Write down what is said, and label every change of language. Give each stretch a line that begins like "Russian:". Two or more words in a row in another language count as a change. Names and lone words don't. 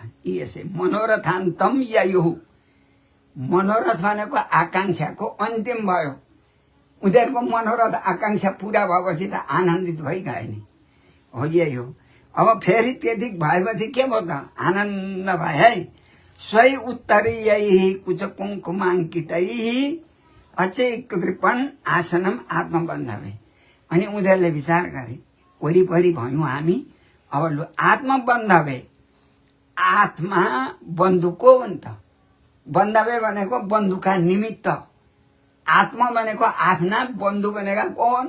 Nepali: यसै
Sanskrit: मनोरथान्तम ययुः,
Nepali: मनोरथ भनेको आकांक्षाको अन्तिम भयो। उनीहरूको मनोरथ आकांक्षा पुरा भएपछि त आनन्दित भइगए नि, हो यही हो। अब फेरि त्यति भएपछि के भयो त? आनन्द भए है।
Sanskrit: स्वै उत्तरीयै कुच कुङ्कुमाङ्कितैः अचै कृपण आसनम आत्मबन्धवे।
Nepali: अनि उनीहरूले विचार गरे, वरिपरि भयौँ हामी, अब लु आत्मबन्धवे, आत्मा बन्धु को हो नि त? बन्धवे भनेको बन्धुका निमित्त, आत्मा भनेको आफ्ना, बन्धु भनेका कौन?